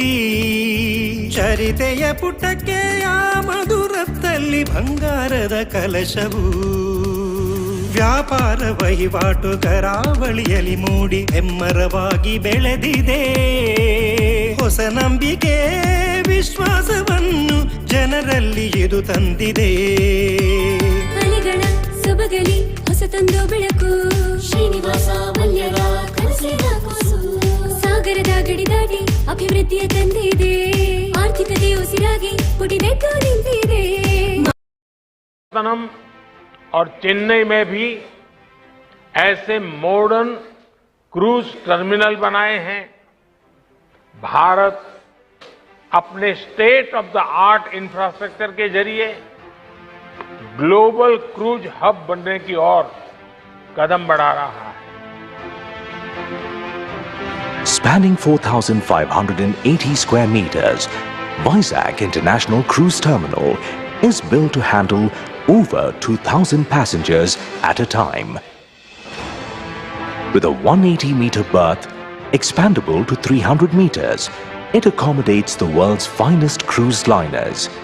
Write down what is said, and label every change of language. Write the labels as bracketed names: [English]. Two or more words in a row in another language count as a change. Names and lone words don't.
[Kannada] ಚರಿತೆಯ ಪುಟಕ್ಕೆ ಆ ಮಧುರತ್ತಲ್ಲಿ ಬಂಗಾರದ ಕಲಶವು ವ್ಯಾಪಾರ ವಹಿವಾಟು ಕರಾವಳಿಯಲ್ಲಿ ಮೂಡಿ ಹೆಮ್ಮರವಾಗಿ ಬೆಳೆದಿದೆ ಹೊಸ ನಂಬಿಕೆ ವಿಶ್ವಾಸವನ್ನು ಜನರಲ್ಲಿ ಇದು ತಂದಿದೆ ಅಲೆಗಳ ಸೊಬಗಲಿ ಹೊಸತೊಂದು ಬೆಳಕು ಶ್ರೀನಿವಾಸ ಮಲ್ಯರ ಕನಸಿನ ಕೂಸು ಸಾಗರದ ಗಡಿ ದಾಟಿ ಅಭಿವೃದ್ಧಿಯ ತಂದಿದೆ ಆರ್ಥಿಕತೆ ಉಸಿರಾಗಿ ಪುಟಿದೆದ್ದು ನಿಂತಿದೆ [Hindi] और चेन्नई में भी ऐसे [English] modern cruise terminal [Hindi] बनाए हैं। भारत अपने [English] state of the art infrastructure [Hindi] के जरिए [English] global cruise hub [Hindi] बनने की ओर कदम बढ़ा रहा है। [English] Spanning 4,580 square meters, Vizag International Cruise Terminal is built to handle over 2,000 passengers at a time. With a 180-meter berth, expandable to 300 meters, it accommodates the world's finest cruise liners.